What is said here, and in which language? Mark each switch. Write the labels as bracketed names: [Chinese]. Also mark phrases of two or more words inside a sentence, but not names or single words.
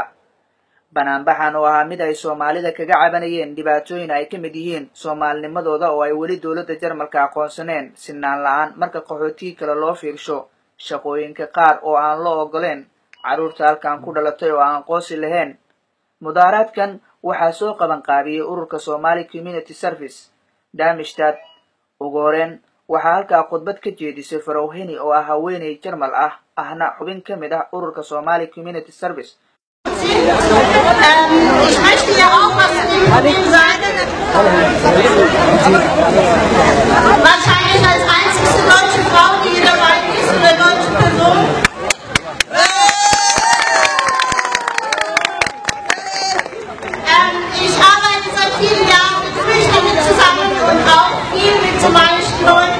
[Somali] Banaanbaxan oo ah mid ay Soomaalida kaga cabanayeen dhibaatooyin ay ka mid yihiin Soomaalnimadooda oo ay weli dawladda Jarmalka aqoonsaneen sinaan la'aan marka qaxootiga kale loo fiirsho shaqooyinka qaar oo aan loo ogoleen carruurta halkan ku dhalatay oo aan aqoonsi lahayn. Mudaaraadkan waxaa soo qaban qaabiyay ururka Somali Community Service Darmstadt. Ugu horreyn waxaa halkaa khudbad ka jeedisay Farowheni oo ah haweeney Jarmal ah ahna xubin ka mid ah ururka Somali Community Service. [German] Ich möchte ja auch was sagen. Wahrscheinlich als einzigste deutsche Frau, die hier dabei ist, oder deutsche Person. Ich arbeite seit vielen Jahren mit Flüchtlingen zusammen und auch viel mit somalischen Leuten.